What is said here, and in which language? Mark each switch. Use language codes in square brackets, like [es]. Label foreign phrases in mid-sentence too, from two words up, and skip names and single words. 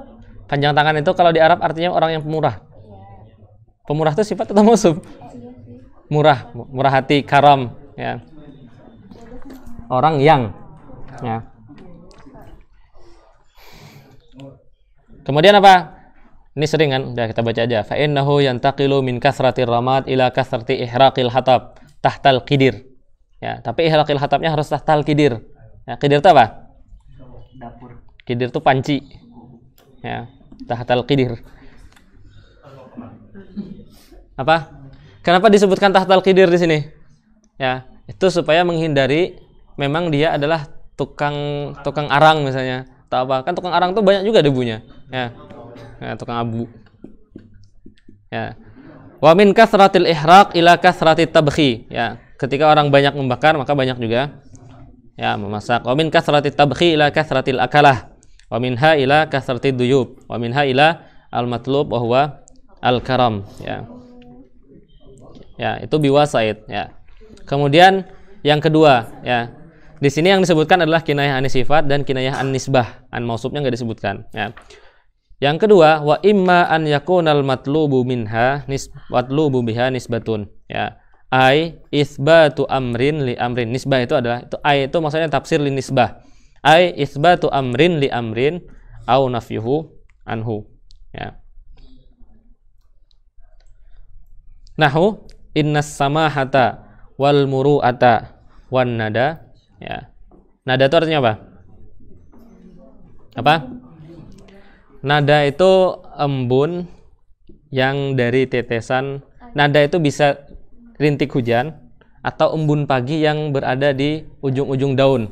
[id] Panjang tangan itu kalau di Arab artinya orang yang pemurah. Pemurah itu sifat atau mausuf? Iya sih. Murah hati, karam, ya. Orang yang, ya. Kemudian apa? Ini sering kan, udah kita baca aja. [ar] فإنه ينتقل من كثرة الرماد إلى كثرة إحراق الحطب تحت القدر. [id] Ya, tapi [ar] إحراق الحطبnya [id] harus [ar] تحت القدر. [id] Ya, qidir itu apa? Dapur. Qidir itu panci. Ya, [ar] تحت القدر. [id] Apa? Kenapa disebutkan [ar] تحت القدر [id] di sini? Ya, itu supaya menghindari memang dia adalah tukang arang misalnya. Tahu apa? Kan tukang arang tuh banyak juga debunya. Ya. Ya, tukang abu. Ya. [ar] ومن كثرة الإحراق إلى كثرة الطبخ, ya. [id] Ketika orang banyak membakar maka banyak juga ya memasak. [ar] ومن كثرة الطبخ إلى كثرة الأكلة. ومنها إلى كثرة الضيوف. ومنها إلى المطلوب وهو الكرم, ya. [id] Ya, itu biwasaid, ya. Kemudian yang kedua, ya. Di sini yang disebutkan adalah [ar] كناية عن صفة [id] dan [ar] كناية عن نسبة. عن موصوفnya [id] enggak disebutkan, ya. Yang kedua, [ar] وإما أن يكون المطلوب منها مطلوب بها نسبة, ya. أي إثبات أمر لأمر. [id] Nisbah itu adalah ai itu maksudnya [ar] تفسير لنسبة. أي إثبات أمر لأمر أو نفيه عنه, ya. نحو إن السماحة والمروءة والندى, ya. [id] Nada itu artinya apa? Apa? Nada itu embun yang dari tetesan. Nada itu bisa rintik hujan atau embun pagi yang berada di ujung-ujung daun.